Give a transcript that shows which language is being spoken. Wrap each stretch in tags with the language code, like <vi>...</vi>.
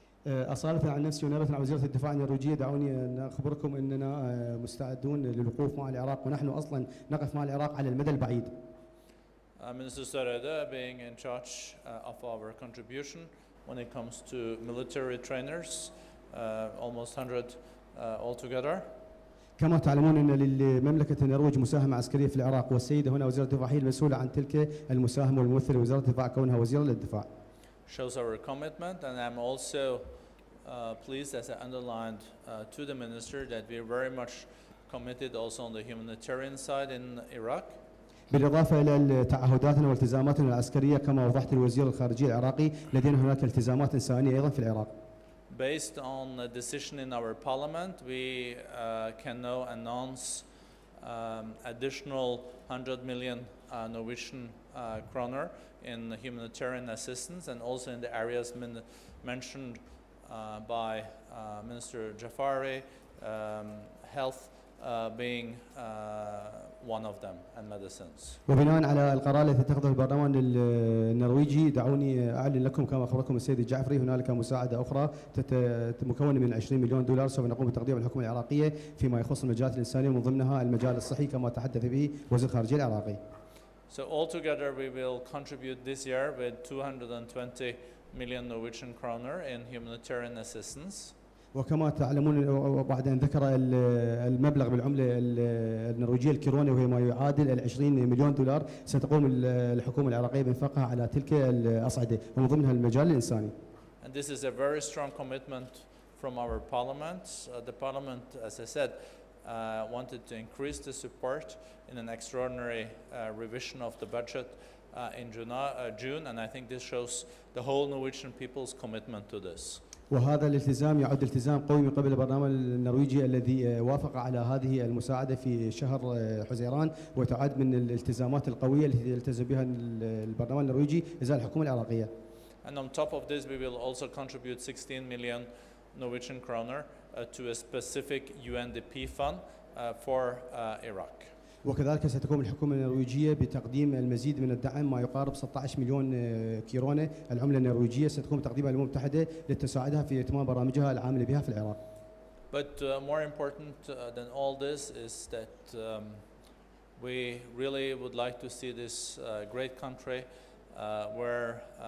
<ar>أصالة عن نفسي ونيابة عن وزيرة الدفاع النرويجية، دعوني أن أخبركم أننا مستعدون للوقوف مع العراق، ونحن أصلا نقف مع العراق على المدى البعيد.</ar> <en>Minister Soreda, being in charge of our contribution, when it comes to military trainers, almost 100 altogether.</en> <ar>كما تعلمون أن لمملكة النرويج مساهمة عسكرية في العراق، والسيدة هنا وزيرة الدفاع هي المسؤولة عن تلك المساهمة والممثلة وزارة الدفاع كونها وزيرة للدفاع.</ar> <en>Shows our commitment, and I'm also pleased, as I underlined to the minister, that we're very much committed also on the humanitarian side in Iraq.</en> <ar>بالإضافة إلى تعهداتنا والتزاماتنا العسكرية كما وضحت الوزير الخارجية العراقي، لدينا هناك التزامات إنسانية أيضا في العراق.</ar> <en>Based on a decision in our parliament, we can now announce additional 100 million Norwegian kroner in humanitarian assistance, and also in the areas mentioned by Minister Jafari, health being one of them, and medicines.</en> <ar>وبناء على القرار الذي اتخذه البرلمان النرويجي، دعوني أعلن لكم كما أخبركم السيد الجعفري هنالك مساعدة أخرى مكونة من 20 مليون دولار سوف نقوم بتقديمها للحكومة العراقية فيما يخص المجالات الإنسانية، ومن ضمنها المجال الصحي كما تحدث به وزير الخارجية العراقي.</ar> <en>So altogether we will contribute this year with 220 million Norwegian kroner in humanitarian assistance.</en> <ar>وكما تعلمون بعد أن ذكر المبلغ بالعملة النرويجية الكيروني وهي ما يعادل 20 مليون دولار، ستقوم الحكومة العراقية بإنفاقها على تلك الأصعدة ومن ضمنها المجال الإنساني.</ar> <en>And this is a very strong commitment from our parliament. The parliament, as I said, wanted to increase the support in an extraordinary revision of the budget in June, and I think this shows the whole Norwegian people's commitment to this.</en> <ar>وهذا الالتزام يعد التزام قوي من قبل البرلمان النرويجي الذي وافق على هذه المساعدة في شهر حزيران، وتعد من الالتزامات القوية التي يلتزم بها البرلمان النرويجي إزاء الحكومة العراقية.</ar> <en>And on top of this, we will also contribute 16 million Norwegian kroner to a specific UNDP fund for Iraq.</en> <ar>وكذلك ستقوم الحكومة النرويجية بتقديم المزيد من الدعم ما يقارب 16 مليون كيرونة العملة النرويجية، ستقوم بتقديمها للأمم المتحدة لتساعدها في إتمام برامجها العاملة بها في العراق.</ar> <en>But more important than all this is that we really would like to see this great country where</en>